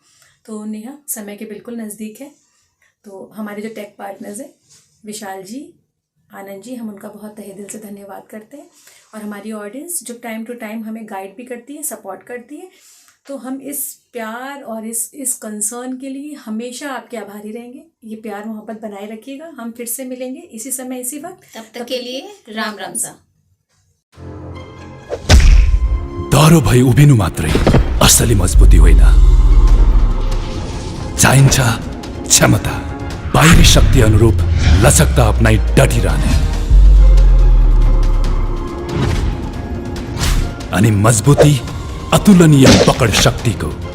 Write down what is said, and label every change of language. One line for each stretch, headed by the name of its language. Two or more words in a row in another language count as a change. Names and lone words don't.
Hindi: तो नेहा, समय के बिल्कुल नज़दीक है, तो हमारे जो
English: tech partners
Hindi: हैं, विशाल जी, आनंद जी, हम उनका बहुत तहे दिल से धन्यवाद करते हैं। और हमारी ऑडियंस जो
English: time to time
Hindi: हमें गाइड भी करती है, सपोर्ट करती है, तो हम इस प्यार और इस कंसर्न के लिए हमेशा आपके आभारी रहेंगे। ये प्यार मोहब्बत बनाए रखिएगा। हम फिर से मिलेंगे इसी समय इसी वक्त, तब तक के लिए राम राम सा।
Nepali: डह्रो भई उभिनु मात्रै असली मजबुती होइन, चाहिन्छ क्षमता, बाहिरी शक्ति अनुरूप लचकता अपनाई डटिरहने, अनि मजबुती अतुलनीय पकड शक्तिको।